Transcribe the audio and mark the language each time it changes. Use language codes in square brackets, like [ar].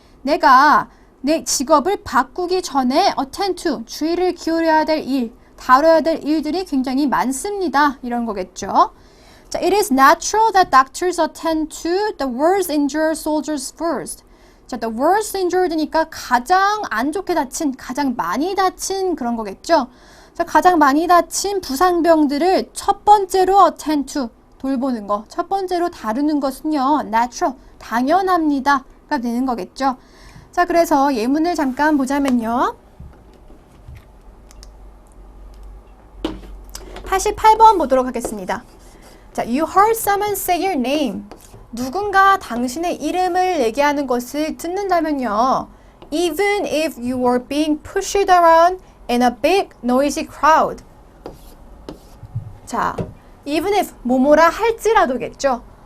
[ko] 내가 내 직업을 바꾸기 전에 attend to, 주의를 기울여야 될 일, 다뤄야 될 일들이 굉장히 많습니다. 이런 거겠죠. [en] 자, it is natural that doctors attend to the worst injured soldiers first. [ko] 자, [en] the worst injured [ko] 니까 가장 안 좋게 다친, 가장 많이 다친 그런 거겠죠. 자, 가장 많이 다친 부상병들을 첫 번째로 attend to, 돌보는 거, 첫 번째로 다루는 것은요, natural, 당연합니다가 되는 거겠죠. 자, 그래서 예문을 잠깐 보자면요. 88번 보도록 하겠습니다. [en] 자, you heard someone say your name. [ko] 누군가 당신의 이름을 얘기하는 것을 듣는다면요. [en] Even if you were being pushed around in a big noisy crowd. [ko] 자, [en] even if [ko] 뭐뭐라 할지라도겠죠.